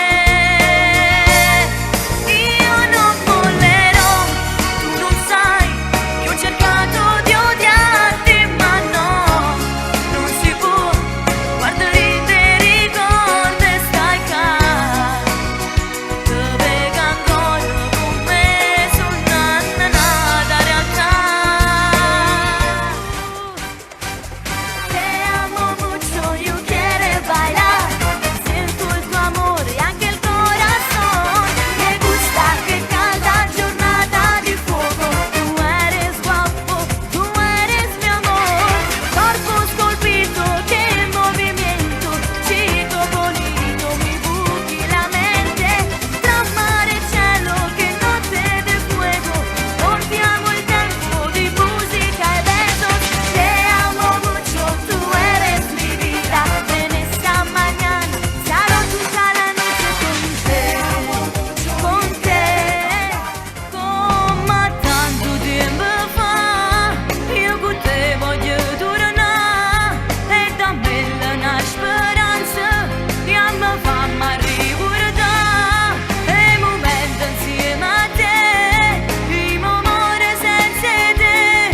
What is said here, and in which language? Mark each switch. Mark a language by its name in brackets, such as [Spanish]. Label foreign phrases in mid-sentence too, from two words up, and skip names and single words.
[Italian] Io non mollerò, tu non sai che ho cercato di odiarti, ma no, non si può. Guarda lì ti ricordi e stai qua, che venga ancora con me sul nata realtà. [Spanish] Te amo mucho, yo quiero bailar, siento el tu amor y anche el corazón. Me gusta que cada [Italian] giornata di fuoco, [Spanish] tú eres guapo, tú eres mi amor. [Italian] Corpo scolpito che in movimento, [Spanish] chico bonito, [Italian] mi buchi la mente. Tra mare e cielo, che notte [Spanish] de fuego, [Italian] portiamo il tempo di musica e besos. [Spanish] Te amo mucho, tú eres mi vida, en esta mañana [Italian] sarò tutta la noche con te, come tanto tempo fa. Io con te voglio tornare e dammi una speranza, che mi fa ricordare i momenti insieme a te, i momenti senza te.